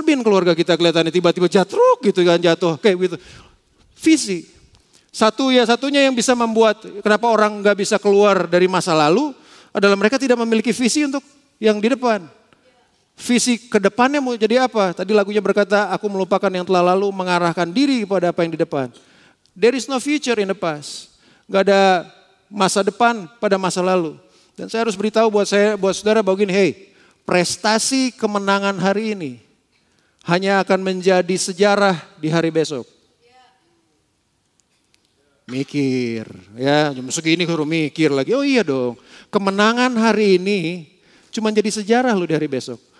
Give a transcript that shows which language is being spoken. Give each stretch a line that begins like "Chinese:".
Indonesian: Bean keluarga kita kelihatannya tiba-tiba jatuh gitu kan, jatuh kayak gitu. Visi. Satunya yang bisa membuat kenapa orang gak bisa keluar dari masa lalu adalah mereka tidak memiliki visi untuk yang di depan. Visi ke depannya mau jadi apa? Tadi lagunya berkata, aku melupakan yang telah lalu, mengarahkan diri kepada apa yang di depan.
English: There is no future in the past.
Indonesian: Gak ada masa depan pada masa lalu. Dan saya harus beritahu buat saudara bahwa gini, prestasi kemenangan hari ini hanya akan menjadi sejarah di hari besok. Mikir, ya jam segini baru mikir lagi. Oh iya dong, kemenangan hari ini cuma jadi sejarah loh di hari besok.